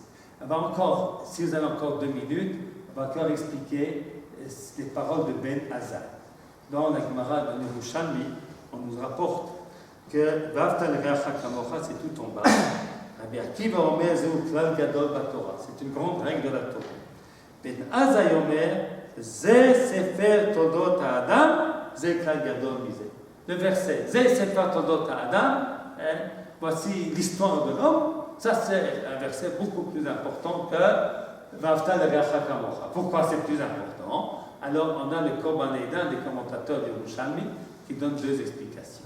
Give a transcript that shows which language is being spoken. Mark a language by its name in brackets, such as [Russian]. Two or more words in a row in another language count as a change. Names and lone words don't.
[French] Encore, si vous avez encore 2 minutes, on va encore expliquer les paroles de Ben Azai. Dans la Gemara de Yerushalmi, on nous rapporte que [Hebrew] ואהבת לרעך כמוך, [French] c'est tout en bas. [Hebrew] רבי עקיבא אומר זה כלל גדול בתורה. [French] C'est une grande règle de la Torah. [Hebrew] בן עזאי אומר זה ספר תולדות האדם, זה כלל גדול מזה. [French] Le verset [Hebrew] זה ספר תולדות האדם, [French] voici l'histoire de l'homme. Ça, c'est un verset beaucoup plus important que [Hebrew] ואהבת לרעך כמוך. [French] Pourquoi c'est plus important? Alors, on a le Korban Eidah, des commentateurs de Yerushalmi, qui donne 2 explications.